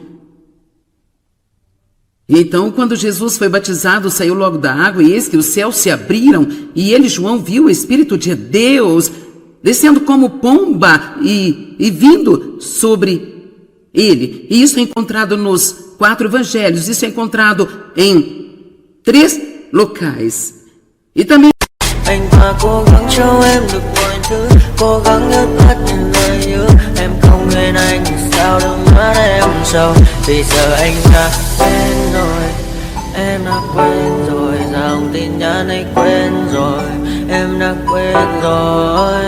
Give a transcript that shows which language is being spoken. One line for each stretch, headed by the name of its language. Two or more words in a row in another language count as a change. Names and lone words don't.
Portuguese: E então, quando Jesus foi batizado, saiu logo da água, e eis que os céus se abriram, e ele, João, viu o Espírito de Deus descendo como pomba e vindo sobre ele. E isso é encontrado nos 4 evangelhos, isso é encontrado em 3 locais. E também
Vietnamese: anh ta cố gắng cho em được mọi thứ, cố gắng nhớ hết những lời nhớ. Em không quên anh sao đừng mắt em sầu. Vì giờ anh đã quên rồi, em đã quên rồi. Dòng tin nhắn anh quên rồi, em đã quên rồi.